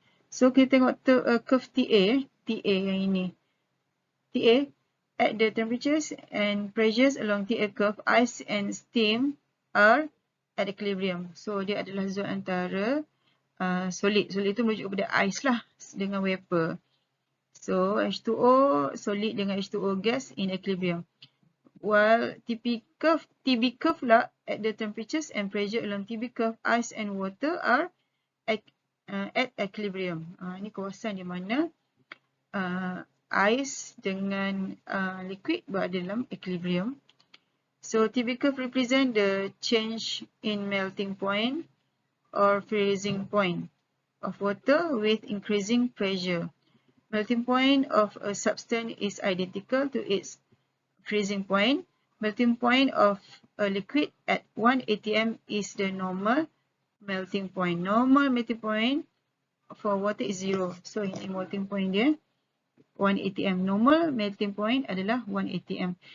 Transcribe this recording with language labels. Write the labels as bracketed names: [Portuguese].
[Malay] So kita tengok curve TA yang ini. [English] TA, at the temperatures and pressures along TA curve, ice and steam are at equilibrium. [Malay] So dia adalah zon antara solid. Solid itu merujuk kepada ice lah dengan vapor. So H2O solid dengan H2O gas [English] in equilibrium. While TB curve lah, at the temperatures and pressure along TB curve, ice and water are at equilibrium. [Malay] Ini kawasan di mana ice dengan liquid berada dalam equilibrium. [English] So TB curve represent the change in melting point or freezing point of water with increasing pressure. Melting point of a substance is identical to its freezing point. Melting point of a liquid at 1 atm is the normal melting point. Normal melting point for water is 0. [Malay] So ini melting point dia 1 atm. Normal melting point adalah 1 atm.